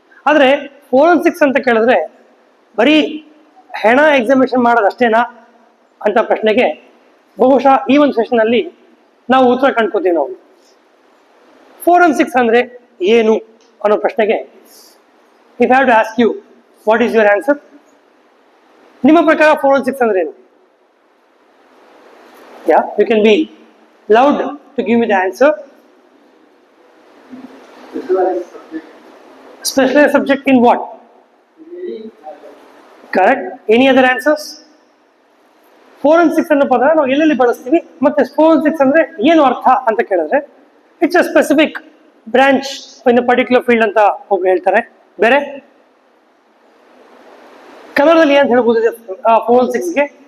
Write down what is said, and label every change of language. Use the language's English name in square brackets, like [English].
[Kannada] ಆದರೆ ಫೋರೆನ್ಸಿಕ್ಸ್ ಅಂತ ಕೇಳಿದ್ರೆ ಬರೀ ಹೆಣ ಎಕ್ಸಾಮಿನೇಷನ್ ಮಾಡೋದಷ್ಟೇನಾ ಅಂತ ಪ್ರಶ್ನೆಗೆ ಬಹುಶಃ ಈ ಒಂದು ಸೆಷನಲ್ಲಿ ನಾವು ಉತ್ತರ ಕಂಡ್ಕೋತೀವಿ. ನಾವು ಫೋರೆನ್ಸಿಕ್ಸ್ ಅಂದ್ರೆ ಏನು ಅನ್ನೋ ಪ್ರಶ್ನೆಗೆ [English] If have to ask you, what is your answer? [Kannada] ನಿಮ್ಮ ಪ್ರಕಾರ ಫೋರೆನ್ಸಿಕ್ಸ್ ಅಂದ್ರೆ ಏನು? [English] Yeah, you can be loud to give me the answer. Specialized subject in what? Correct. Any other answers? [Kannada] Forensics ಅನ್ನೋ ಪದ ನಾವು ಎಲ್ಲೆಲ್ಲಿ ಬಳಸ್ತೀವಿ, ಮತ್ತೆ ಫೋರೆನ್ಸಿಕ್ಸ್ ಅಂದ್ರೆ ಏನು ಅರ್ಥ ಅಂತ ಕೇಳಿದ್ರೆ [English] it's a specific branch in a particular field [Kannada] ಅಂತ ಒಬ್ರು ಹೇಳ್ತಾರೆ. ಬೇರೆ ಕನ್ನಡದಲ್ಲಿ ಏನು ಹೇಳ್ಬೋದು ಫೋರೆನ್ಸಿಕ್ಸ್ಗೆ?